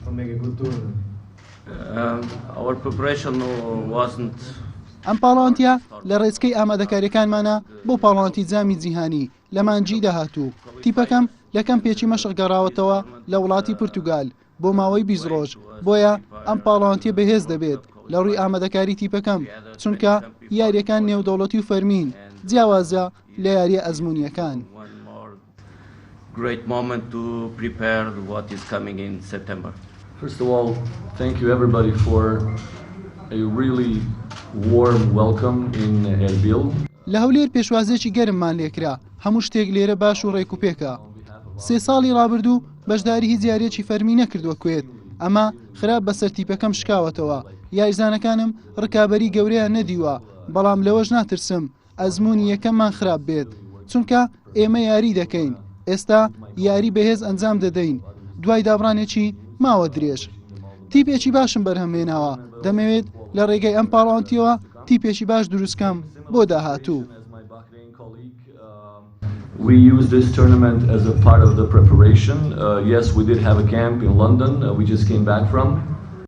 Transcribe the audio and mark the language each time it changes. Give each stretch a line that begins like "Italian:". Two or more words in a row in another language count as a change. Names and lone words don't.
Central Kurdish: ئەم پاڵەوانتیە لە ڕێچکەی ئامادەکاریەکانمانە بۆ پاڵەوانتی جامی جیهانی لە مانجی داهاتوو. تیپەکەم لە کەمپێکی مەشق گەڕاوەتەوە لە وڵاتی پورتوگال بۆ ماوەی 20 ڕۆژ. بۆیە ئەم پاڵەوانتیە بەهێز دەبێت لە ڕووی ئامادەکاری تیپەکەم، چونکە یاریەکان نێودەوڵەتی و فەرمین جیاوازە لە یاریە ئەزموونیەکان.
English: Great moment to prepare what is coming in September. First of all, thank you everybody for a really warm welcome in Erbil.
Central Kurdish: لە هەولێر پێشوازێکی گەرممان لێکرا. هەموو شتێک لێرە باش و ڕێک و پێکە. 3 ساڵی ڕابردوو بەشداری هیچ یاریەکی فەرمی نەکردووە کوێت. ئەمە خراپ بەسەر تیپەکەم شکاوەتەوە. یاریزانەکانم ڕکابەری گەورەیان نەدیوە، بەڵام لەوەش ناترسم ئەزموونی یەکەممان خراپ بێت، چونکە ئێمە یاری دەکەین. ئێستا یاری بەهێز ئەنجام دەدەین. دوای دابڕانێکی ماوە درێژ. تیپێکی باشم بەرهەمهێناوە. دەمەوێت لە ڕێگەی ئەم پاڵەوانتیەوە تیپێکی باش دروستکەم بۆ داهاتوو.
English: We use this tournament as a part of the preparation. Yes, we did have a camp in London. We just came back from.